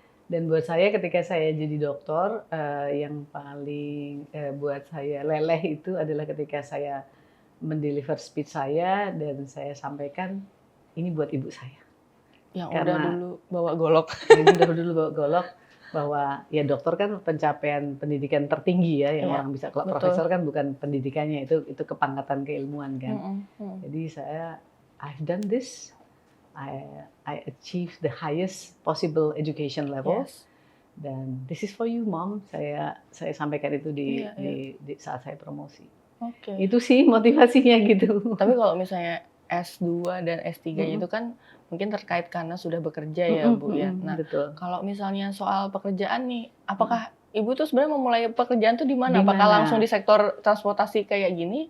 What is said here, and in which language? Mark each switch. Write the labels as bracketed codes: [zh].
[id] Dan buat saya ketika saya jadi dokter, yang paling buat saya leleh itu adalah ketika saya mendeliver speech saya dan saya sampaikan, ini buat ibu saya. Yang udah dulu bawa golok. Yang udah dulu bawa golok, bahwa ya dokter kan pencapaian pendidikan tertinggi ya, yang orang bisa. Kalau profesor kan bukan pendidikannya, itu kepangkatan keilmuan kan. Jadi [en] I've done this, I achieved the highest possible education level, [id] dan [en] this is for you mom. [id] Saya sampaikan itu di saat saya promosi. Itu sih motivasinya gitu. Tapi kalau misalnya S2 dan S3 itu kan mungkin terkait karena sudah bekerja ya Bu ya. Nah, kalau misalnya soal pekerjaan nih, apakah Ibu tuh sebenarnya memulai pekerjaan tuh di mana? Apakah langsung di sektor transportasi kayak gini?